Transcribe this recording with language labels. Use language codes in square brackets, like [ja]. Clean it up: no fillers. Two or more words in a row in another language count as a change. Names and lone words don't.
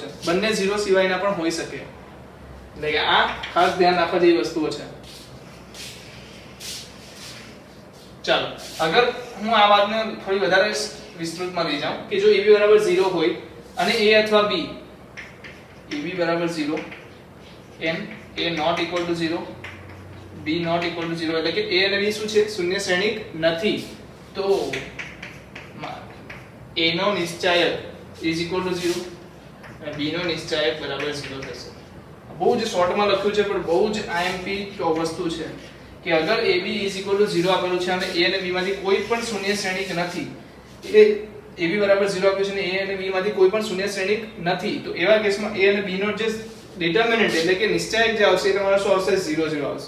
[gu] બંને 0 સિવાયના પણ હોઈ શકે. એટલે કે આ ખાસ ધ્યાન રાખવા જેવી વસ્તુઓ છે. ચાલો, અગર હું આ વાતને થોડી વધારે વિસ્તૃતમાં લઈ જાઉં કે જો AB = 0 હોય અને A અથવા B, AB = 0 [en] and A not equal to 0, B not equal to 0, [gu] એટલે કે A અને B શું છે? શૂન્ય શ્રેણિક નથી. તો A નો નિશ્ચાયક [en] is equal to 0 [gu] અને B નો નિશ્ચાયક = 0 થશે. બહુ જ શોર્ટમાં લખ્યું છે પણ બહુ જ IMP વસ્તુ છે કે અગર AB = 0 આપેલું છે અને A અને B માંથી કોઈ પણ શૂન્ય શ્રેણિક નથી, એ AB = 0 આપ્યું છે અને A અને B માંથી કોઈ પણ શૂન્ય શ્રેણિક નથી, તો એવા કેસમાં A અને B નો જે ડિટર્મિનન્ટ એટલે કે નિશ્ચાયક જે આવશે એ તમારો શું આવશે? 0 0 આવશે.